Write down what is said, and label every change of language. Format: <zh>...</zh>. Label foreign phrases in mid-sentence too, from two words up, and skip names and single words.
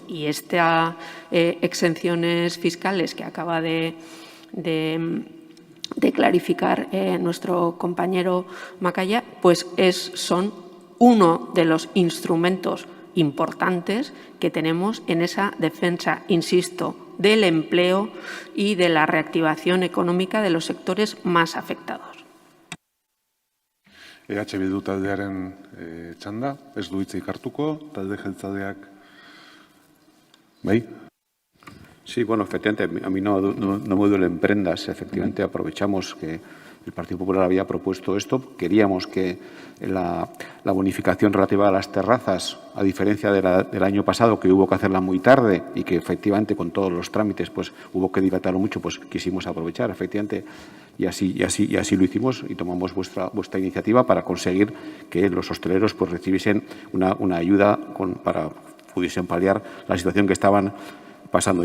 <es>Y estas exenciones fiscales que acaba de clarificar nuestro compañero Macaya, pues son uno de los instrumentos importantes que tenemos en esa defensa, insisto, del empleo y de la reactivación económica de los sectores más afectados.</es> <eu>EH Bildu taldearen txanda, ez du hitzik hartuko, talde jeltzaleak, bai?</eu> <es>Sí, bueno, efectivamente, a mí no me duelen prendas. Efectivamente, aprovechamos que el Partido Popular había propuesto esto. Queríamos que la bonificación relativa a las terrazas, a diferencia del año pasado, que hubo que hacerla muy tarde y que efectivamente con todos los trámites pues hubo que dilatarlo mucho, pues quisimos aprovechar, efectivamente, y así lo hicimos y tomamos vuestra iniciativa para conseguir que los hosteleros pues recibiesen una ayuda para pudiesen paliar la situación que estaban pasando.</es>